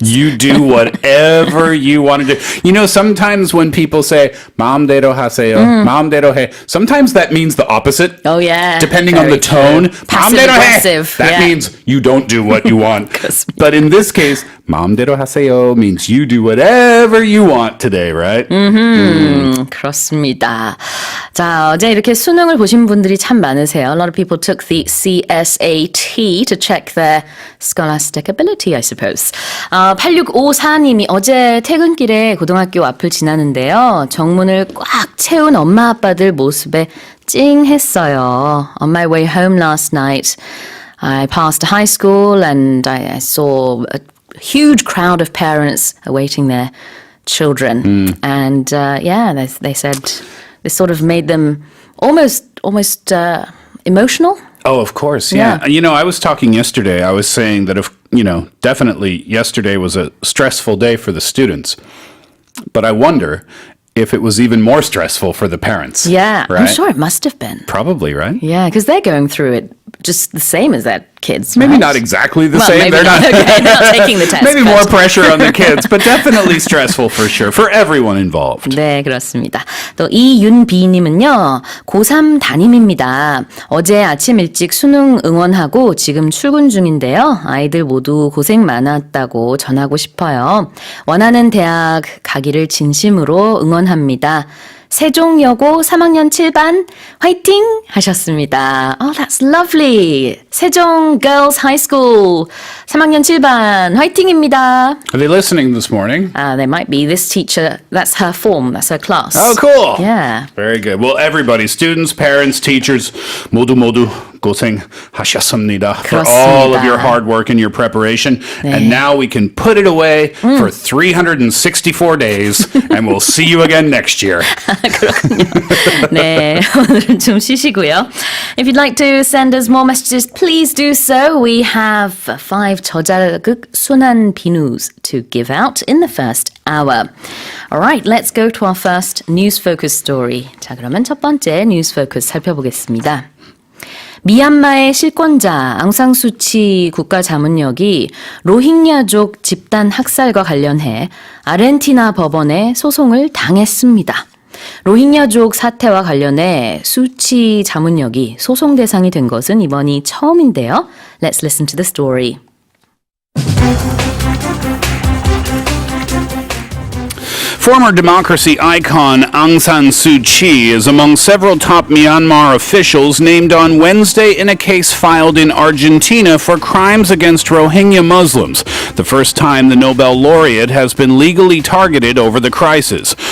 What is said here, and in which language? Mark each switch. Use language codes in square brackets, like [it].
[en] You do whatever you want to do. You know, sometimes when people say, [ko] 마음대로 하세요, 마음대로 해, [en] sometimes that means the opposite. Oh, yeah. Depending on the tone. Passive [ko] 마음대로 해. [en] aggressive. That means you don't do what you want. But in this case, [ko] 마음대로 하세요 [en] means you do whatever you want today, right? [ko] 그렇습니다. 자, 어제 이렇게 수능을 보신 분들이 참 많으세요. [en] A lot of people took the CSAT to check their scholastic ability, I suppose. [ko] 8654님이 어제 퇴근길에 고등학교 앞을 지나는데요. 정문을 꽉 채운 엄마 아빠들 모습에 찡했어요. [en] On my way home last night, I passed a high school and I saw a huge crowd of parents awaiting their children. And they said this sort of made them almost emotional. Oh, of course, yeah. You know, I was talking yesterday, I was saying that definitely yesterday was a stressful day for the students. But I wonder if it was even more stressful for the parents. Yeah, right? I'm sure it must have been. Probably, right? Yeah, because they're going through it just the same as their kids. Maybe right? not exactly the Well, same. maybe They're not, okay, they're not taking the test. maybe but. more pressure on the kids, but definitely stressful for sure, for everyone involved. [ko] 네, 그렇습니다. 또 이윤비님은요. 고3 담임입니다. 어제 아침 일찍 수능 응원하고 지금 출근 중인데요. 아이들 모두 고생 많았다고 전하고 싶어요. 원하는 대학 가기를 진심으로 응원합니다. 세종여고 3학년 7반 화이팅 하셨습니다. [en] Oh, that's lovely. 세종 Girls High School [ko] 3학년 7반 화이팅입니다. [en] Are they listening this morning? They might be. This teacher, that's her form, that's her class. Oh, cool. Yeah. Very good. Well, everybody, students, parents, teachers, [ko] 모두 고생하셨습니다 [en] for all of your hard work and your preparation. [ko] 네. [en] And now we can put it away for 364 days and we'll see you again next year. [ko] 그렇군요. 네, 오늘은 좀 쉬시고요. [en] If you'd like to send us more messages, please do so. We have 5 [ko] 저자극 순환 비누 [en] s to give out in the first hour. Alright, let's go to our first news focus story. [ko] 자, 그러면 첫 번째 news focus 살펴보겠습니다. 미얀마의 실권자 앙상수치 국가자문역이 로힝야족 집단 학살과 관련해 아르헨티나 법원에 소송을 당했습니다. 로힝야족 사태와 관련해 수치 자문역이 소송 대상이 된 것은 이번이 처음인데요. [en] Let's listen to the story. Former democracy icon Aung San Suu Kyi is among several top Myanmar officials named on Wednesday in a case filed in Argentina for crimes against Rohingya Muslims, the first time the Nobel laureate has been legally targeted over the crisis.